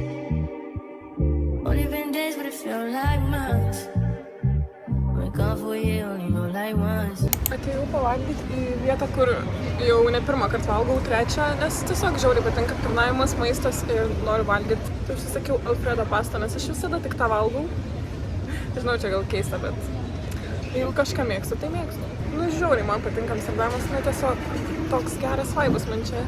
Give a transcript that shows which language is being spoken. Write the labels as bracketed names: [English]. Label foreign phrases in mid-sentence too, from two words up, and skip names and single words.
[English] Only been days, but it felt like months. Been gone for a year, only know like once. [Lithuanian] Atėjau pavalgyti į vietą, kur jau ne pirmą kartą valgau, trečią, nes tiesiog žiauriai patinka aptarnavimas, maistas ir noriu valgyti. Tai užsisakiau Alfredo pastą, nes aš visada tik tą valgau. Žinau, čia gal keista, bet jeigu kažką mėgstu, tai mėgstu. Nu, žiauriai man patinka Amsterdamas, nu tiesiog toks geras vaibas man čia.